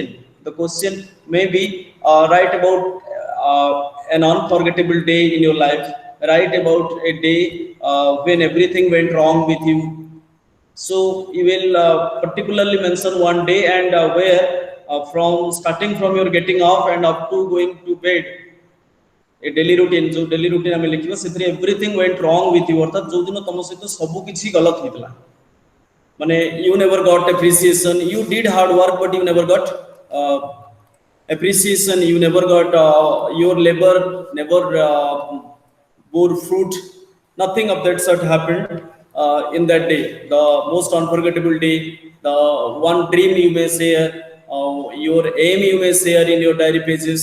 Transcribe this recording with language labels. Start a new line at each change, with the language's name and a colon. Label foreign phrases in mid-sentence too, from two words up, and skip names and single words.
English: The question may be, write about an unforgettable day in your life, write about a day when everything went wrong with you. So you will particularly mention one day, and where from starting from your getting off and up to going to bed, a daily routine, जो daily routine
Odia: ଆମେ ଲେଖିବା, ସେଥିରେ
English: everything went wrong with you,
Odia: ଅର୍ଥାତ ଯୋଉ ଦିନ ତମ ସହିତ ସବୁ କିଛି ଗଲତ ହେଇଥିଲା, ମାନେ
English: you never got appreciation, you did hard work but you never got appreciation, you never got your labor never bore fruit, nothing of that sort happened in that day, the most unforgettable day, the one dream you may share, your aim you may share in your diary pages.